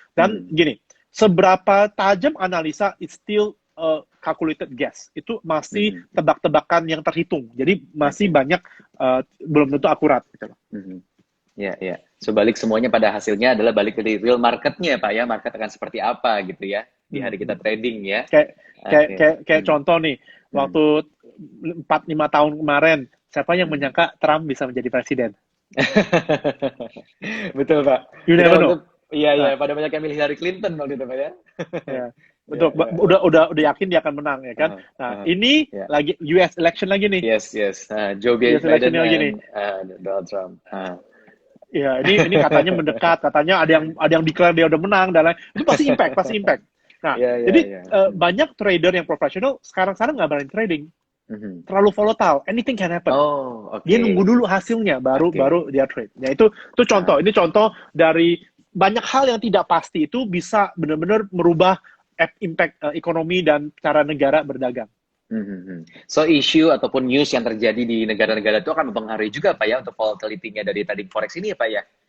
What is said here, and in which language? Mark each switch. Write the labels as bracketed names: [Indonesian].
[Indonesian] Dan gini, seberapa tajam analisa [English] it's still calculated guess. [Indonesian] Itu masih tebak-tebakan yang terhitung. Jadi masih banyak belum tentu akurat gitu loh. Ya, ya. So balik semuanya pada hasilnya adalah balik ke real marketnya Pak ya. Market akan seperti apa gitu ya di hari kita trading ya. Kayak contoh nih, waktu 4-5 tahun kemarin, siapa yang menyangka Trump bisa menjadi presiden? Betul Pak. [English] You never know. [Indonesian] Iya, pada banyak yang milih Hillary Clinton waktu itu Pak ya. Betul, udah yakin dia akan menang ya kan. Nah, ini lagi US election lagi nih. Yes. Joe Biden dan Donald Trump. Ya, ini katanya mendekat, katanya ada yang declare dia udah menang dan lain. Itu pasti impact. Nah, jadi banyak trader yang profesional sekarang nggak berani trading. Terlalu volatile, [English] anything can happen. [Indonesian] Dia nunggu dulu hasilnya baru dia trade. Ya itu contoh. Ini contoh dari banyak hal yang tidak pasti itu bisa benar-benar merubah impact ekonomi dan cara negara berdagang. So issue ataupun news yang terjadi di negara-negara itu akan mempengaruhi juga Pak ya untuk volatility-nya dari trading forex ini ya Pak ya.